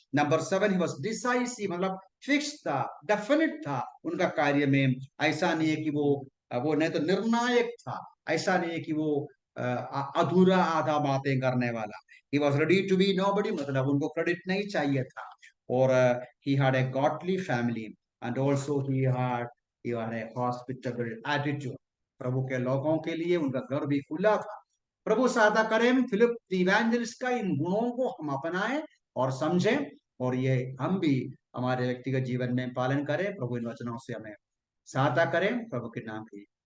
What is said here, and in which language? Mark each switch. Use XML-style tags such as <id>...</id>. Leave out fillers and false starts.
<hi>Number 7,</hi> <en>he was decisive,</en> <hi>मतलब fix था, definite था उनका कार्य में। ऐसा नहीं है कि वो नहीं तो निर्णायक था। ऐसा नहीं है कि वो अधूरा आधा बातें करने वाला।</hi> <en>he was ready to be nobody,</en> <hi>मतलब उनको क्रेडिट नहीं चाहिए था।</hi> <en>और he had a godly family, and also he had a hospitable attitude।</en> <hi>प्रभु के लोगों के लिए उनका घर भी खुला था। प्रभु सहायता करें फिलिप इवेंजलिस्ट का इन गुणों को हम अपनाएं और समझें, और ये हम भी हमारे व्यक्तिगत जीवन में पालन करें। प्रभु इन वचनों से हमें सहायता करें, प्रभु के नाम की</hi>